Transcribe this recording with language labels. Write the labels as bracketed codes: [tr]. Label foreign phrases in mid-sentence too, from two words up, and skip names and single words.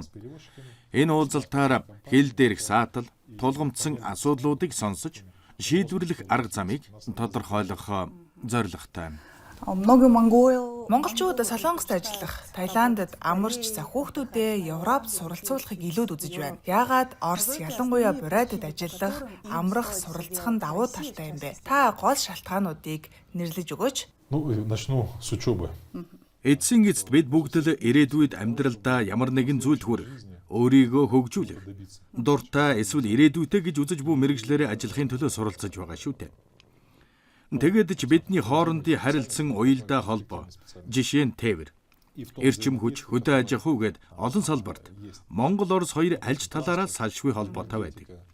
[mn] Энэ уулзалтаар хил дээрх саатал, тулгамдсан асуудлуудыг сонсож, шийдвэрлэх арга замыг тодорхойлох зорилготой. Монголчууд Солонгост ажиллах, Таиландд амарч захиухтүүдээ Европт суралцуулахыг илүүд үзэж байна. Яагаад Орос ялангуяа бурайдад ажиллах, амрах, суралцах нь давуу талтай юм бэ? Та гол шалтгаануудыг нэрлэж өгөөч. [ru] Начну с учебы. [mn] Эцсийн эцэст бид бүгд л ирээдүйд амьдралдаа ямар нэгэн зүйлд хүрэх, өөрийгөө хөгжүүлэх, дуртай эсвэл ирээдүйтэй гэж үзэж буй мэргэжлэрээ ажиллахын төлөө суралцаж байгаа шүү дээ. Тэгээд ч бидний хоорондын харилцан уялдаа холбоо, жишээ нь тээвэр, эрчим хүч, хөдөө аж ахуй гэд олон салбарт Монгол Орос хоёр альж талаараа салшгүй холбоотой байдаг.